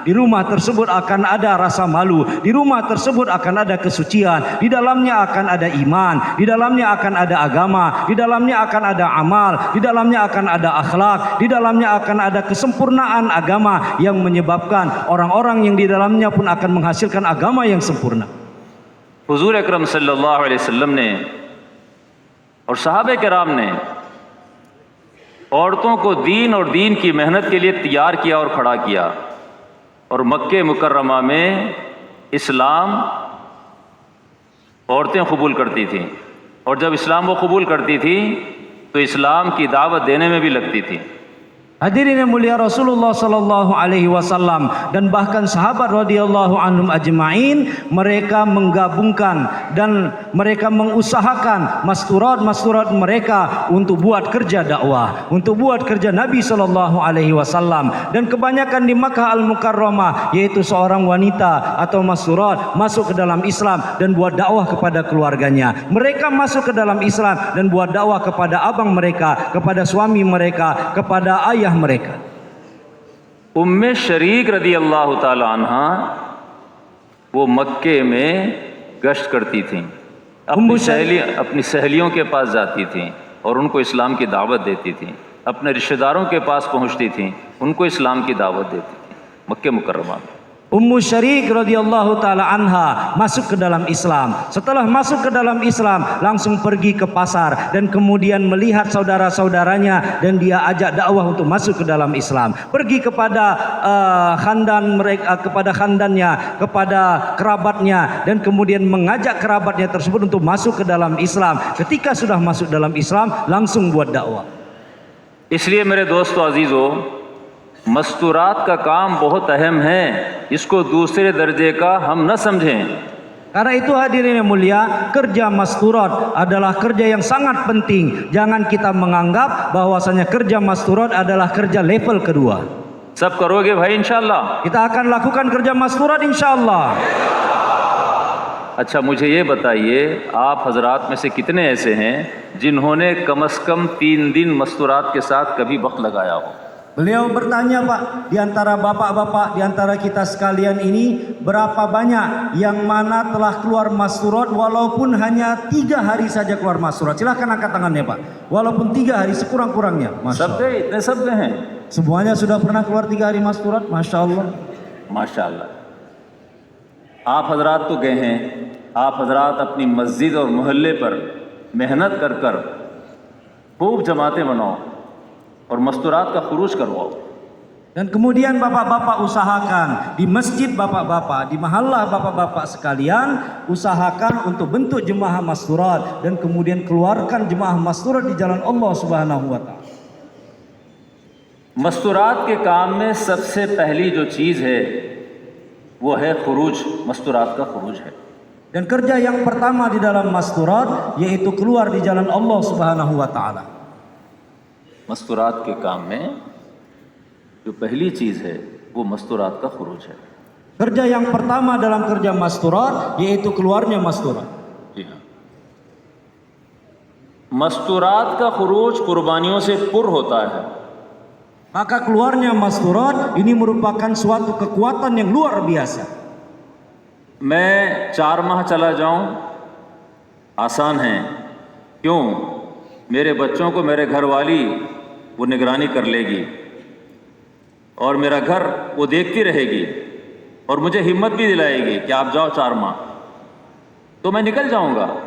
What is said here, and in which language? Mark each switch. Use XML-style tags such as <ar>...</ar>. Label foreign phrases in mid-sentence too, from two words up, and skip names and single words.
<id>Di rumah tersebut akan ada rasa malu. Di rumah tersebut akan ada kesucian, di dalamnya akan ada iman, di dalamnya akan ada agama, di dalamnya akan ada amal, di dalamnya akan ada akhlak, di dalamnya akan ada kesempurnaan agama yang menyebabkan orang-orang yang di dalamnya pun akan menghasilkan agama yang sempurna.</id> <hi>हुजूर अकरम</hi> <ar>صلى الله عليه وسلم</ar> <hi>ने और सहाबे किराम ने औरतों को दीन और दीन की मेहनत के लिए तैयार किया और खड़ा किया, और मक्के मुकर्रमा में इस्लाम औरतें कबूल करती थीं, और जब इस्लाम वो कबूल करती थी तो इस्लाम की दावत देने में भी लगती थी।</hi> <id>Hadirin yang mulia, Rasulullah</id> <ar>صلى الله عليه وسلم</ar> <id>dan bahkan sahabat</id> <ar>رضي الله عنهم أجمعين,</ar> <id>mereka menggabungkan dan mereka mengusahakan masturat-masturat mereka untuk buat kerja dakwah, untuk buat kerja Nabi</id> <ar>صلى الله عليه وسلم.</ar> <id>Dan kebanyakan di Makkah Al-Mukarramah yaitu seorang wanita atau masturat masuk ke dalam Islam dan buat dakwah kepada keluarganya. Mereka masuk ke dalam Islam dan buat dakwah kepada abang mereka, kepada suami mereka, kepada ayah mereka.</id> <hi>उम्मे शरीक</hi> <ar>رضي الله تعالى عنها</ar> <hi>वो मक्के में गश्त करती थीं, अपनी सहेलियों के पास जाती थीं और उनको इस्लाम की दावत देती थीं, अपने रिश्तेदारों के पास पहुंचती थीं, उनको इस्लाम की दावत देती थीं मक्के मुकर्रमा में।</hi> <id>Ummu Syarik</id> <ar>رضي الله تعالى عنها</ar> <id>masuk ke dalam Islam. Setelah masuk ke dalam Islam, langsung pergi ke pasar dan kemudian melihat saudara-saudaranya dan dia ajak dakwah untuk masuk ke dalam Islam. Pergi kepada khandan mereka, kepada khandannya, kepada kerabatnya, dan kemudian mengajak kerabatnya tersebut untuk masuk ke dalam Islam. Ketika sudah masuk dalam Islam, langsung buat dakwah.</id> <hi>इसलिए मेरे दोस्तों अजीजों, मस्तूरात का काम बहुत अहम है, इसको दूसरे दर्जे का हम न समझें।</hi> <id>Karena itu hadirin yang mulia, kerja masturat adalah kerja yang sangat penting. Jangan kita menganggap bahwasanya kerja masturat adalah kerja level kedua.</id> <hi>सब करोगे भाई इंशाअल्लाह?</hi> <id>Kita akan lakukan kerja masturat insyaallah.</id> <hi>अच्छा मुझे ये बताइए, आप हजरात में से कितने ऐसे हैं जिन्होंने कम से कम 3 दिन मस्तूरात के साथ कभी वक्त लगाया हो?</hi> <id>Beliau bertanya, Pak, di antara bapak-bapak, di antara kita sekalian ini, berapa banyak yang mana telah keluar masturat walaupun hanya 3 hari saja keluar masturat? Silahkan angkat tangannya, Pak. Walaupun 3 hari sekurang-kurangnya. Masya</id> <hi>सब</hi> <id>Allah.</id> <hi>गए, इतने सब गए हैं?</hi> <id>Semuanya sudah pernah keluar 3 hari masturat,</id> <ar>ما شاء الله.</ar> <hi>माशाअल्लाह। आप हजरात तो गए हैं, आप हजरात अपनी मस्जिद और मोहल्ले पर मेहनत कर कर खूब जमातें बनाओ और मस्तूरात का खुरूज करवाओ।</hi> <id>Dan kemudian bapak-bapak usahakan di masjid bapak-bapak, di mahallah bapak-bapak sekalian, usahakan untuk bentuk jemaah masturat dan kemudian keluarkan jemaah masturat di jalan Allah</id> <ar>سبحانه وتعالى.</ar> <hi>मस्तूरात के काम में सबसे पहली जो चीज़ है वो है खुरूज, मस्तूरात का खुरूज है।</hi> <id>Dan kerja yang pertama di dalam masturat yaitu keluar di jalan Allah</id> <ar>سبحانه وتعالى.</ar> <hi>मस्तूरात के काम में जो पहली चीज़ है वो मस्तूरात का खुरूज है।</hi> <id>Kerja yang pertama dalam kerja masturat yaitu keluarnya masturat.</id> <hi>जी हाँ, मस्तूरात का खुरूज कुर्बानियों से पुर होता है।</hi> <id>Maka keluarnya masturat ini merupakan suatu kekuatan yang luar biasa.</id> <hi>मैं 4 माह चला जाऊं आसान है, क्यों? मेरे बच्चों को मेरे घर वाली वो निगरानी कर लेगी और मेरा घर वो देखती रहेगी और मुझे हिम्मत भी दिलाएगी कि आप जाओ 4 माह, तो मैं निकल जाऊंगा।</hi>